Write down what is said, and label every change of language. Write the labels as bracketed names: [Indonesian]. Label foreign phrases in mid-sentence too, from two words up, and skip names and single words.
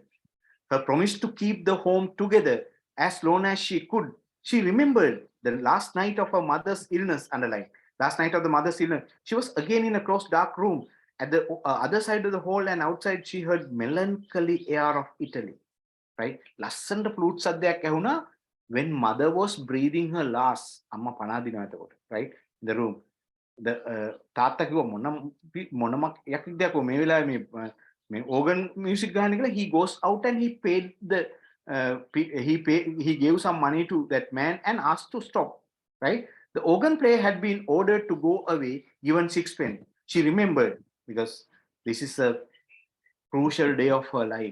[English] Her promise to keep the home together as long as she could. She remembered the last night of her mother's illness, underline. Last night of the mother's illness. She was again in a close dark room. At the other side of the hall and outside, she heard melancholy air of Italy, right? [Sinhala] ලස්සනට flute සද්දයක් ඇහුණා [English] when mother was breathing her last. [Sinhala] අම්මා පණ දිනවා එතකොට, [English] right? In the room. [Sinhala] තාත්තා කිව්වා මොනම යක්ද යකෝ මේ වෙලාවේ මේ [English] organ music [Sinhala] ගහන්න කියලා. [English] He goes out and he paid the he gave some money to that man and asked to stop, right? The organ player had been ordered to go away, given 6 pence. She remembered, because this is a crucial day of her life.